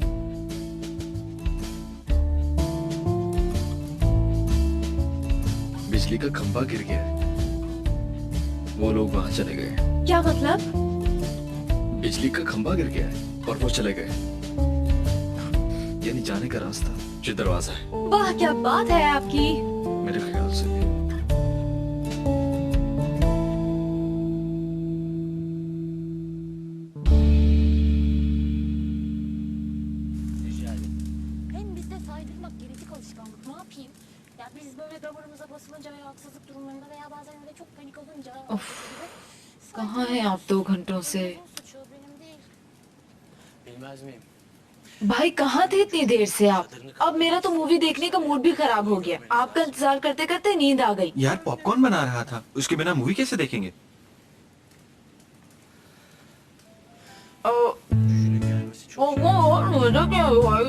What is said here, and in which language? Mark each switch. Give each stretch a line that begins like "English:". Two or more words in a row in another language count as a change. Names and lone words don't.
Hindi: बिजली का खंभा गिर गया है, वो लोग वहां चले गए। क्या मतलब? बिजली का खंभा गिर गया है और वो चले गए। यानी जाने का रास्ता जो दरवाजा है। वाह क्या बात है आपकी। मेरे ख्याल से
Turkish: Hem bizde saydırmak genetik alışkanlık. Ne yapayım? Ya biz böyle damarımıza basılınca veya haksızlık durumlarında veya bazen öyle çok panik olunca...
Hindi: कहाँ हैं आप 2 घंटों से?
Turkish: Suçu benim değil. bilmez miyim?
Hindi: भाई कहाँ थे इतनी देर से आप? अब मेरा तो मूवी देखने का मूड भी खराब हो गया। आपका इंतजार करते करते नींद आ गई। यार पॉपकॉर्न बना रहा था, उसके बिना मूवी कैसे देखेंगे? क्या भाई?